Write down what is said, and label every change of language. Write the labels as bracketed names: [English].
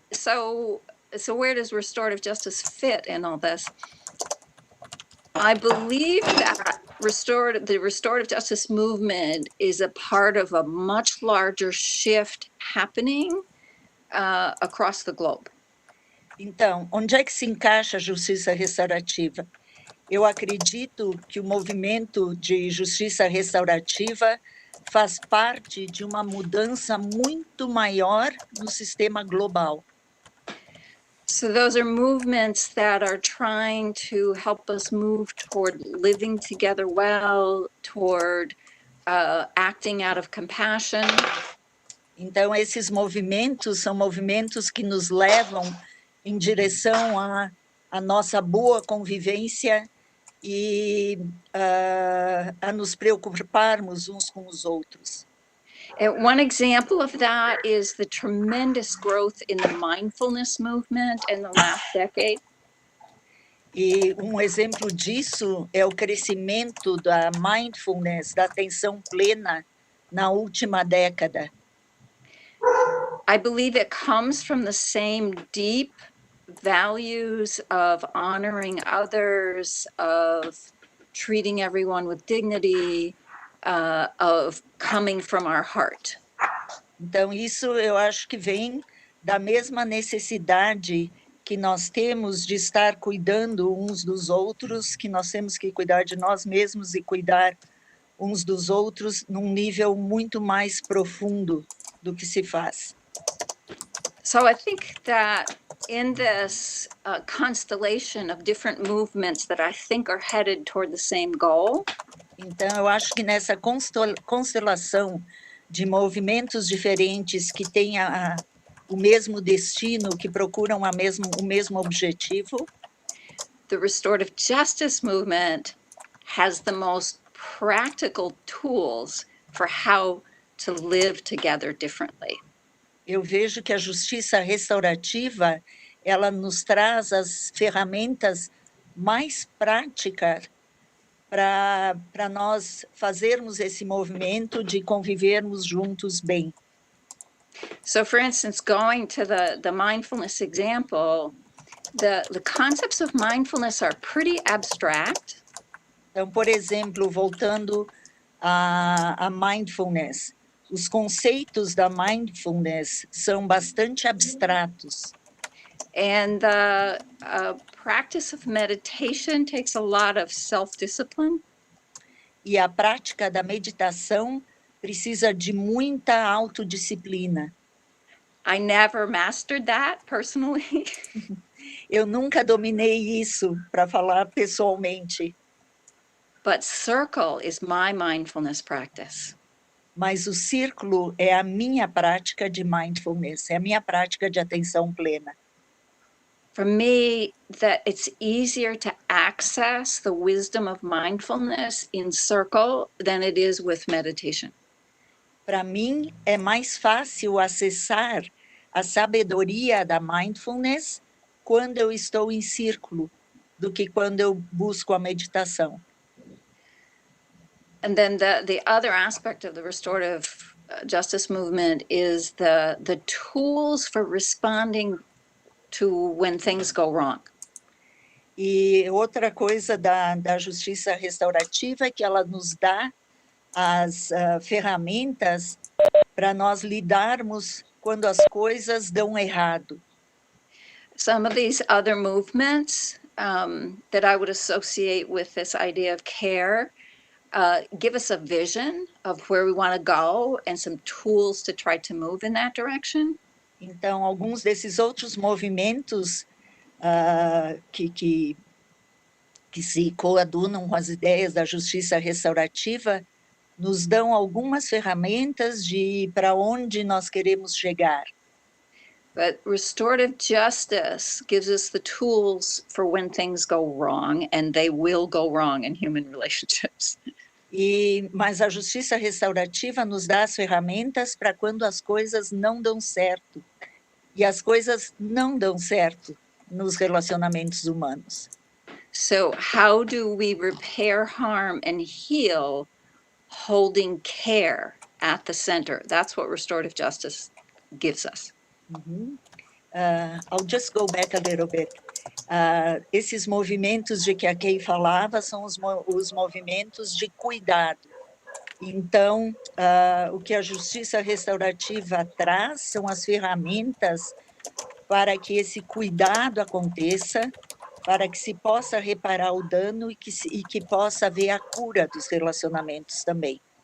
[English] So where does restorative justice fit in all this? I believe that the restorative justice movement is a part of a much larger shift happening across the globe. [Portuguese] Então, onde é que se encaixa a justiça restaurativa? Eu acredito que o movimento de justiça restaurativa faz parte de uma mudança muito maior no sistema global. [English] So those are movements that are trying to help us move toward living together well, toward acting out of compassion. [Portuguese] Então, esses movimentos são movimentos que nos levam em direção à nossa boa convivência e a nos preocuparmos uns com os outros. [English] One example of that is the tremendous growth in the mindfulness movement in the last decade. [Portuguese] E um exemplo disso é o crescimento da mindfulness, da atenção plena, na última década. [English] I believe it comes from the same deep values of honoring others, of treating everyone with dignity, of coming from our heart. [Portuguese] Então, isso eu acho que vem da mesma necessidade que nós temos de estar cuidando uns dos outros, que nós temos que cuidar de nós mesmos e cuidar uns dos outros num nível muito mais profundo do que se faz. [English] So I think that in this constellation of different movements that I think are headed toward the same goal. [Portuguese] Então, eu acho que nessa constelação de movimentos diferentes que têm o mesmo destino, que procuram o mesmo objetivo, [English] the restorative justice movement has the most practical tools for how to live together differently. [Portuguese] Eu vejo que a justiça restaurativa, ela nos traz as ferramentas mais práticas para nós fazermos esse movimento de convivermos juntos bem. [English] So, for instance, going to the mindfulness example, the concepts of mindfulness are pretty abstract. [Portuguese] Então, por exemplo, voltando a mindfulness, os conceitos da mindfulness são bastante abstratos. [English] And the practice of meditation takes a lot of self-discipline. [Portuguese] E a prática da meditação precisa de muita autodisciplina. [English] I never mastered that personally. [Portuguese] Eu nunca dominei isso, para falar pessoalmente. [English] But circle is my mindfulness practice. [Portuguese] Mas o círculo é a minha prática de mindfulness, é a minha prática de atenção plena. [English] For me, that it's easier to access the wisdom of mindfulness in circle than it is with meditation. [Portuguese] Para mim, é mais fácil acessar a sabedoria da mindfulness quando eu estou em círculo do que quando eu busco a meditação. [English] And then the other aspect of the restorative justice movement is the tools for responding to when things go wrong. [Portuguese] E outra coisa da justiça restaurativa é que ela nos dá as ferramentas para nós lidarmos quando as coisas dão errado. [English] Some of these other movements that I would associate with this idea of care give us a vision of where we want to go and some tools to try to move in that direction. [Portuguese] Então, alguns desses outros movimentos que se coadunam com as ideias da justiça restaurativa nos dão algumas ferramentas de para onde nós queremos chegar. [English] But restorative justice gives us the tools for when things go wrong, and they will go wrong in human relationships. [Portuguese] Mas a justiça restaurativa nos dá as ferramentas para quando as coisas não dão certo. E as coisas não dão certo nos relacionamentos humanos. [English] So how do we repair harm and heal, holding care at the center? That's what restorative justice gives us. I'll just go back a little bit. [Portuguese] Esses movimentos de que a Kay falava são os movimentos de cuidado. Então, o que a justiça restaurativa traz são as ferramentas para que esse cuidado aconteça, para que se possa reparar o dano e que possa haver a cura dos relacionamentos também.